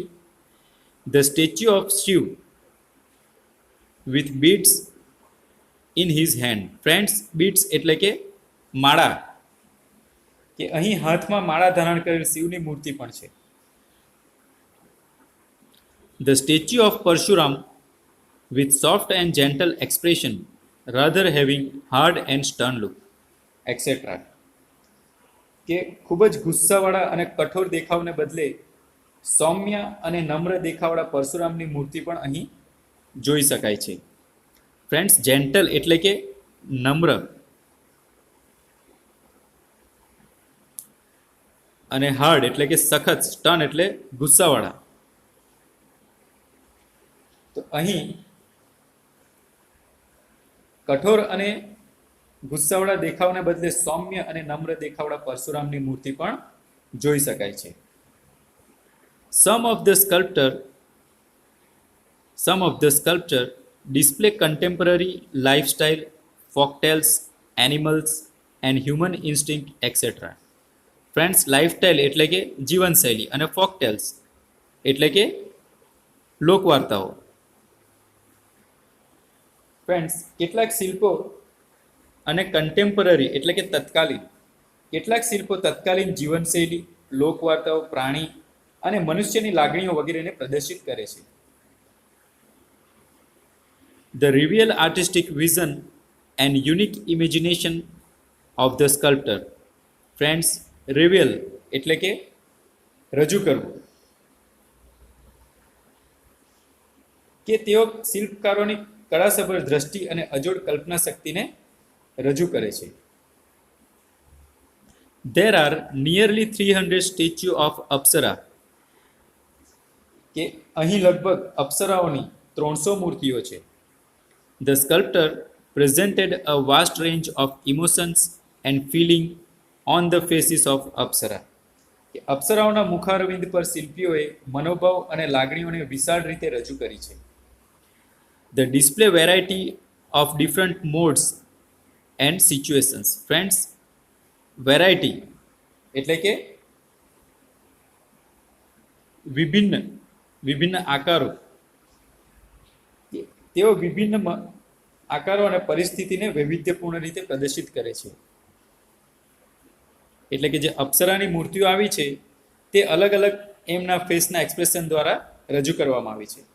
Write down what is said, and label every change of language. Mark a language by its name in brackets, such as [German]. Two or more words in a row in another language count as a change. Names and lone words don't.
[English] The statue of Shiv with beads in his hand. [Gujarati] ફ્રેન્ડ્સ, બીડ્સ એટલે કે માળા. કે અહીં હાથમાં માળા ધારણ કરેલ શિવની મૂર્તિ પણ છે. [English] The statue of પરશુરામ with soft and gentle expression rather having hard and stern look etc. [Gujarati] કે ખૂબ જ ગુસ્સાવાળા અને કઠોર દેખાવને બદલે સૌમ્ય અને નમ્ર દેખાવવાળા પરશુરામની મૂર્તિ પણ અહીં જોઈ શકાય છે. ફ્રેન્ડ્સ, જેન્ટલ એટલે કે નમ્ર અને હાર્ડ એટલે કે સખત, સ્ટર્ન એટલે ગુસ્સાવાળા. તો અહીં કઠોર અને ગુસ્સાવાળા દેખાવને બદલે સૌમ્ય અને નમ્ર દેખાવવાળા પરશુરામની મૂર્તિ પણ જોઈ શકાય છે. [English] Some of the sculpture display contemporary lifestyle, folktales, animals and human instinct etc. [Gujarati] ફ્રેન્ડ્સ, લાઇફસ્ટાઇલ એટલે કે જીવનશૈલી અને ફોકટેલ્સ એટલે કે લોકવાર્તાઓ. ફ્રેન્ડ્સ, કેટલાક શિલ્પો અને કન્ટેમ્પરરી એટલે કે તત્કાલીન, કેટલાક શિલ્પો તત્કાલીન જીવનશૈલી, લોકવાર્તાઓ, પ્રાણી અને મનુષ્યની લાગણીઓ વગેરેને પ્રદર્શિત કરે છે. [English] The reveal artistic vision and unique imagination of the sculptor. [Gujarati] ફ્રેન્ડ્સ, રિવેલ એટલે કે રજૂ કરવું. કે તેઓ શિલ્પકારોની કળાસભર દ્રષ્ટિ અને અજોડ કલ્પના શક્તિને રજૂ કરે છે. [English] There are nearly 300 statues of અપ્સરા. [Gujarati] કે અહીં લગભગ અપ્સરાઓની 300 મૂર્તિઓ છે. [English] The sculptor presented a vast range of emotions and feeling on the faces of અપ્સરા. [Gujarati] કે અપ્સરાઓના મુખારવિંદ પર શિલ્પીઓએ મનોભાવ અને લાગણીઓને વિશાળ રીતે રજૂ કરી છે. [English] The display variety of different modes and situations. [Gujarati] Friends, variety એટલે કે વિભિન્ન આકારો. તેઓ વિભિન્ન આકારો અને પરિસ્થિતિને વૈવિધ્યપૂર્ણ રીતે પ્રદર્શિત કરે છે. એટલે કે જે અપ્સરાની મૂર્તિઓ આવી છે તે અલગ અલગ એમના ફેસના એક્સપ્રેશન દ્વારા રજૂ કરવામાં આવી છે.